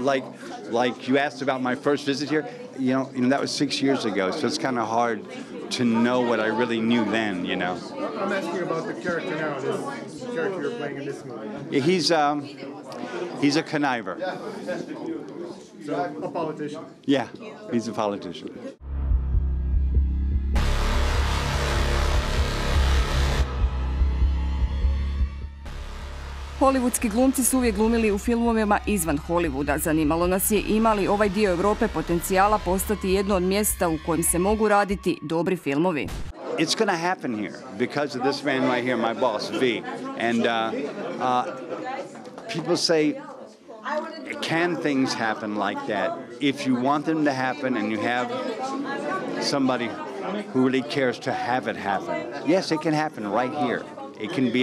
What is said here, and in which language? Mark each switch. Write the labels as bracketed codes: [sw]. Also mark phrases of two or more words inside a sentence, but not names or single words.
[en] Like you asked about my first visit here. That was 6 years ago, so it's kind of hard to know what I really knew then. I'm asking about the character now. This character you're playing in this movie. He's a conniver. So a politician. Yeah, he's a politician. [hr] Hollywoodski glumci su uvijek glumili u filmovima izvan Hollywooda. Zanimalo nas je ima li ovaj dio Europe potencijala postati jedno od mjesta u kojem se mogu raditi dobri filmovi. [en] It's going to happen here because of this man right here, my boss, V. And people say, can things happen like that? If you want them to happen and you have somebody who really cares to have it happen, yes, it can happen right here.